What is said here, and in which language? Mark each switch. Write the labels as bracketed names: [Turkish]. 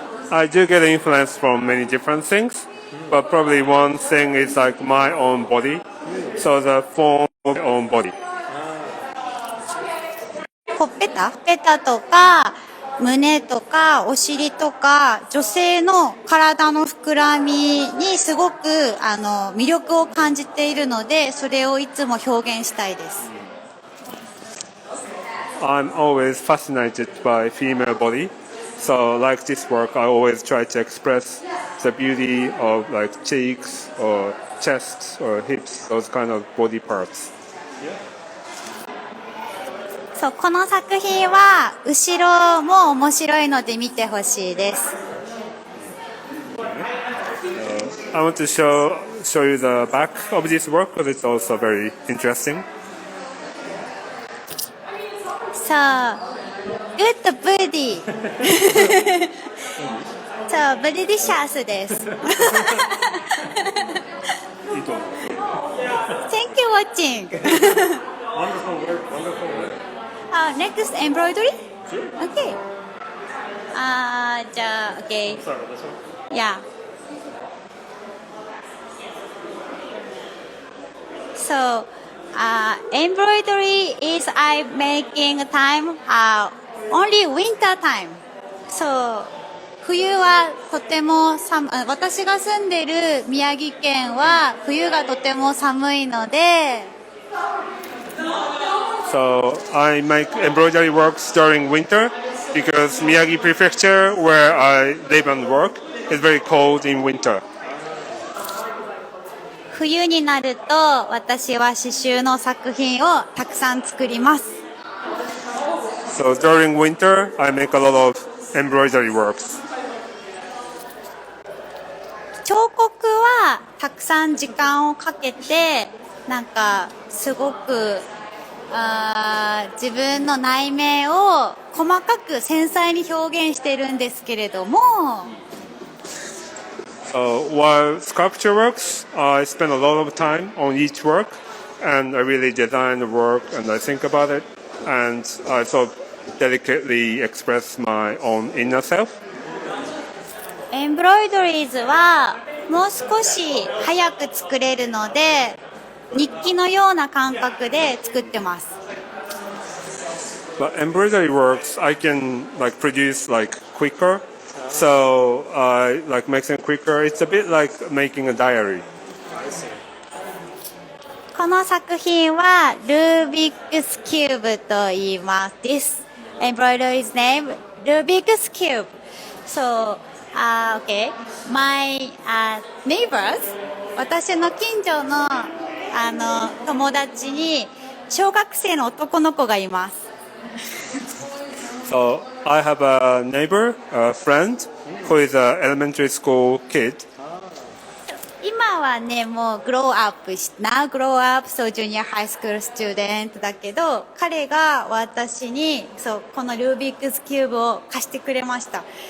[English] I do get influence from many different things, but probably one thing is like my own body. So the form of my own body. [Japanese] ほっぺたとか胸とかお尻とか女性の体の膨らみにすごく魅力を感じているのでそれをいつも表現したいです。 [English] I'm always fascinated by female body. So like this work, I always try to express the beauty of like cheeks or chest or hips, those kind of body parts. [Japanese] そうこの作品は後ろも面白いので見てほしいです。 [English] I want to show you the back of this work because it's also very interesting. [Japanese] そうグッドブーディそうブリディシャスです。 [English] Thank you watching. Wonderful work. Next embroidery? Okay. じゃあ OK. Sorry, this one. Yeah. So, embroidery is I making time only winter time. [Japanese] So, 冬はとても私が住んでいる宮城県は冬がとても寒いので [English] So I make embroidery works during winter because Miyagi Prefecture, where I live and work, is very cold in winter. [Japanese] 冬になると私は刺繍の作品をたくさん作ります。 [English] So during winter, I make a lot of embroidery works. [Japanese] 彫刻はたくさん時間をかけてなんかすごく自分の内面を細かく繊細に表現しているんですけれども [English] While sculpture works, I spend a lot of time on each work, and I really design the work and I think about it, and I sort of delicately express my own inner self. [Japanese] エンブロイドリーズはもう少し早く作れるので、日記のような感覚で作ってます。 [English] But embroidery works, I can like produce like quicker. So I like making it quicker. It's a bit like making a diary. [Japanese] この作品はルービックスキューブと言います。 [English] This embroidery is named Rubik's Cube. So, okay. My neighbors, [Japanese] 私の近所の友達に小学生の男の子がいます。 [English] So I have a neighbor, a friend, who is an elementary school kid. [Japanese] 今はね、もう [English] grow up, now grow up, so junior high school student [Japanese] だけど、彼が私にそうこのルービックスキューブを貸してくれました。